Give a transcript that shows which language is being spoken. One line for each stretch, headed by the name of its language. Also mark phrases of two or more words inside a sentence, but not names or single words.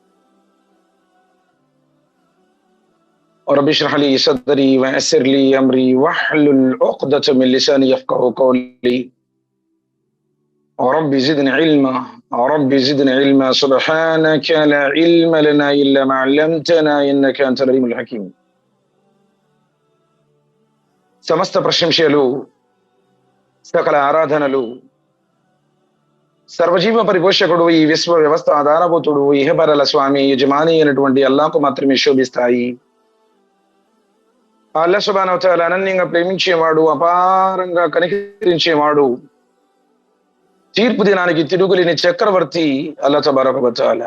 Arabic: رب اشرح لي صدري ويسر لي أمري واحلل عقدة من لساني يفقهوا قولي. رب زدني علما سبحانك لا علم لنا إلا ما علمتنا إنك أنت العليم الحكيم.
Telugu: సమస్త ప్రశంసలు, సకల ఆరాధనలు సర్వజీవ పరిపోషకుడు, ఈ విశ్వ వ్యవస్థ ఆధారభూతుడు, ఇహపరల స్వామి యజమాని అయినటువంటి అల్లాహ్కు మాత్రమే శోభిస్తాయి.
Arabic: الله سبحانه و تعالى
Telugu: అనన్యంగా ప్రేమించేవాడు, అపారంగా కనికరించేవాడు, తీర్పు దినానికి తిరుగులేని చక్రవర్తి
Arabic: الله تبارك و تعالى.